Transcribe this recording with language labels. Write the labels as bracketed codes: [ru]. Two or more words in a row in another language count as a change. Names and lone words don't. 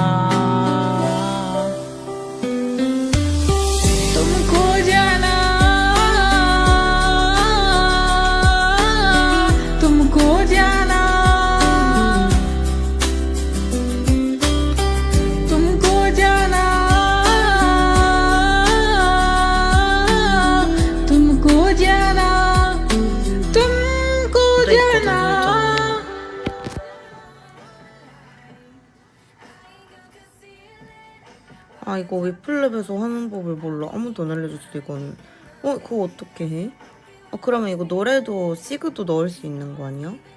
[hi] तुमको जाना, तुमको जाना, तुमको जाना, तुमको जाना, तुमको जाना। [ko] 아, 이거 위플랩에서 하는 법을 몰라. 아무도 안 알려줬어, 이거는. 그거 어떻게 해? 그러면 이거 노래도 시그도 넣을 수 있는 거 아니야?